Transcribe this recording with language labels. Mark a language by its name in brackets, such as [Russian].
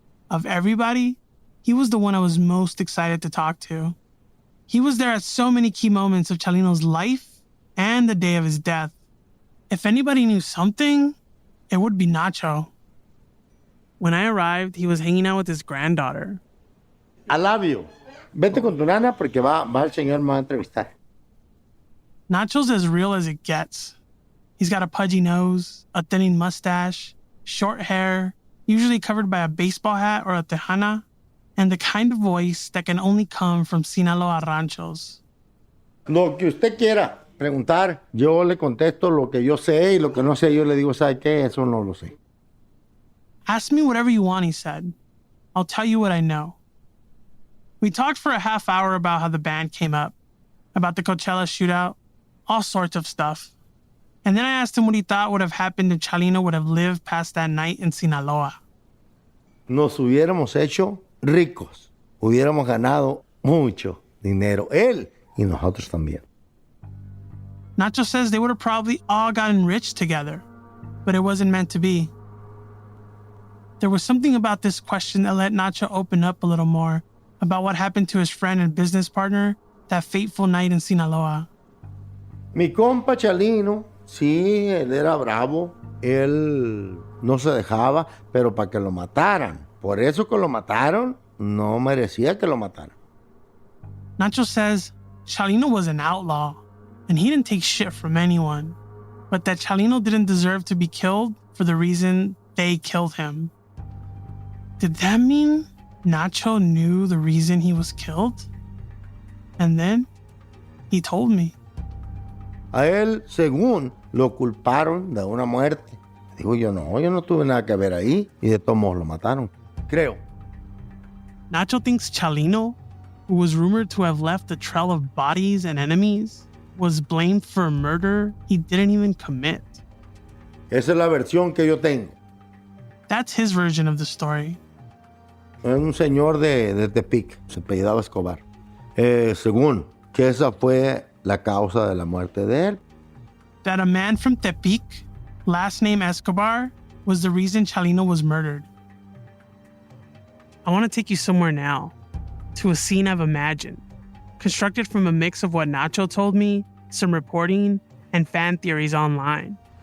[English] Of everybody, he was the one I was most excited to talk to. He was there at so many key moments of Chalino's life and the day of his death. If anybody knew something, it would be Nacho. When I arrived, he was hanging out with his granddaughter. I love you. [Spanish] Vete con tu nana porque va el señor me va a entrevistar. [English] Nacho's as real as it gets. He's got a pudgy nose, a thinning mustache, short hair, usually covered by a baseball hat or a tejana, and the kind of voice that can only come from Sinaloa ranchos. [Spanish] Lo que usted quiera preguntar, yo le contesto lo que yo sé y lo que no sé, yo le digo, ¿sabe qué? Eso no lo sé. [English] Ask me whatever you want, he said. I'll tell you what I know. We talked for a half hour about how the band came up, about the Coachella shootout, all sorts of stuff. And then I asked him what he thought would have happened if Chalino would have lived past that night in Sinaloa. [Spanish] Nos hubiéramos hecho ricos. Hubiéramos ganado mucho dinero. Él y nosotros también. [English] Nacho says they would have probably all gotten rich together, but it wasn't meant to be. There was something about this question that let Nacho open up a little more about what happened to his friend and business partner that fateful night in Sinaloa. [Spanish] Mi compa Chalino, sí, él era bravo. Él no se dejaba, pero para que lo mataran. Por eso que lo mataron, no merecía que lo mataran. [English] Nacho says Chalino was an outlaw, and he didn't take shit from anyone, but that Chalino didn't deserve to be killed for the reason they killed him. Did that mean Nacho knew the reason he was killed? And then he told me. [Spanish] A él, según, lo culparon de una muerte. Digo yo no tuve nada que ver ahí y de todos modos lo mataron. Creo. [English] Nacho thinks Chalino, who was rumored to have left a trail of bodies and enemies, was blamed for a murder he didn't even commit. [Spanish] Esa es la versión que yo tengo. [English] That's his version of the story. [Spanish] Es un señor de Tepic, se apellidaba Escobar. Según, que esa fue la causa de la muerte de él. [English] That a man from Tepic, last name Escobar, was the reason Chalino was murdered. I want to take you somewhere now, to a scene I've imagined, constructed from a mix of what Nacho told me, some reporting, and fan theories online.